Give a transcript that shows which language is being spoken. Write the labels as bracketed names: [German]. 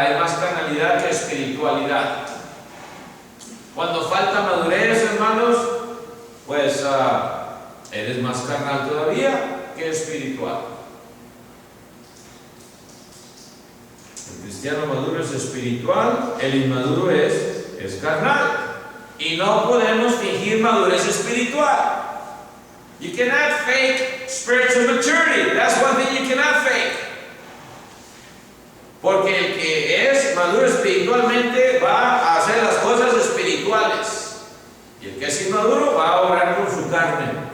[Spanish] Hay más carnalidad que espiritualidad. Cuando falta madurez, hermanos, pues eres más carnal todavía que espiritual. El cristiano maduro es espiritual, el inmaduro es carnal. Y no podemos fingir madurez espiritual. [English] You cannot fake spiritual maturity. That's one thing you cannot fake. [Spanish] Porque el que es maduro espiritualmente va a hacer las cosas espirituales. Y el que es inmaduro va a obrar con su carne.